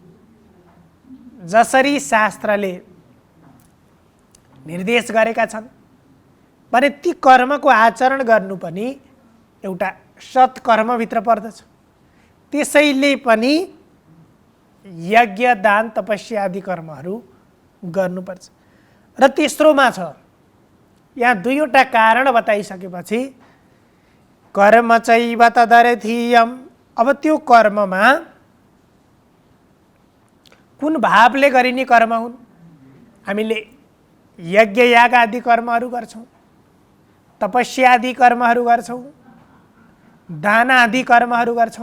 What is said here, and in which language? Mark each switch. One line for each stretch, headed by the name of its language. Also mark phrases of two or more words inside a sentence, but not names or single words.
Nepali: जसरी शास्त्रले निर्देश गरेका छन् भने ती कर्मको आचरण गर्नु पनि एउटा सत्कर्मभित्र पर्दछ। त्यसैले पनि यज्ञ दान तपस्या आदि कर्महरू गर्नुपर्छ। र तेस्रोमा छ, यहाँ दुईवटा कारण बताइसकेपछि
Sanskrit: कर्म चैव तदर्थीयम।
Nepali: अब त्यो कर्ममा कुन भावले गरिने कर्म हुन्। हामीले यज्ञ याग आदि कर्महरू गर्छौँ, तपस्या आदि कर्महरू गर्छौँ, दान आदि कर्महरू गर्छौँ।